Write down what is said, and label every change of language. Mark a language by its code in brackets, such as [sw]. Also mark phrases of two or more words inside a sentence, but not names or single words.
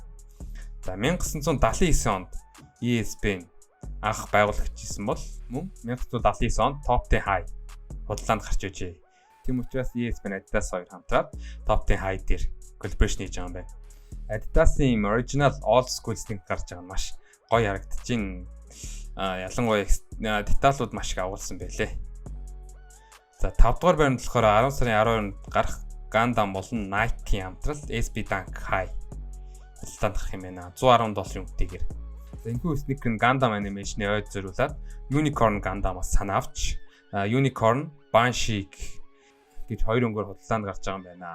[mn] За 1979 онд ESPN анх байгуулагчсан бол мөн 1979 онд Top 10 High худалдаанд гарч ижээ. Тийм учраас ESPN Adidas хоёр хамтраад Top 10 High дээр collaboration хийж байгаа юм байна. Adidas-ийн [en] original old school sneaker [mn] гарч байгаа нь маш гоё харагдчихээн. Ялангуяа деталууд маш их агуулсан байлээ. За 5 дугаар байранд болохоор 10 сарын 12-нд гарах Gundam болон Nike-ийн хамтрал SB Dunk High худалдаанд гарах юм байна. $110 үнэтэйгээр. За энэхүү sneaker нь Gundam animation-ийн ойд зориулаад Unicorn Gundam-аас санаа авч Unicorn Banshee гэж хоёр өнгөөр худалдаанд гарч байгаа юм байна.